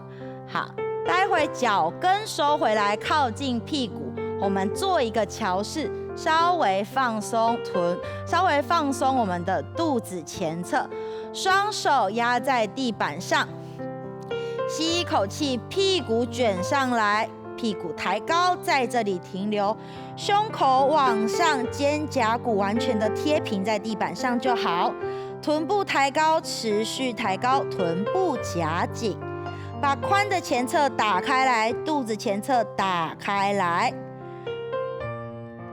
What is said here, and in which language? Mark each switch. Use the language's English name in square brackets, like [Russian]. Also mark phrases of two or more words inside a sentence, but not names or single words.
[Chinese] 好，待會腳跟收回來，靠近屁股，我們做一個橋式，稍微放鬆臀，稍微放鬆我們的肚子前側，雙手壓在地板上，吸一口氣，屁股捲上來。屁股抬高，在这里停留，胸口往上，肩胛骨完全的贴平在地板上就好。臀部抬高，持续抬高，臀部夹紧，把髋的前侧打开来，肚子前侧打开来。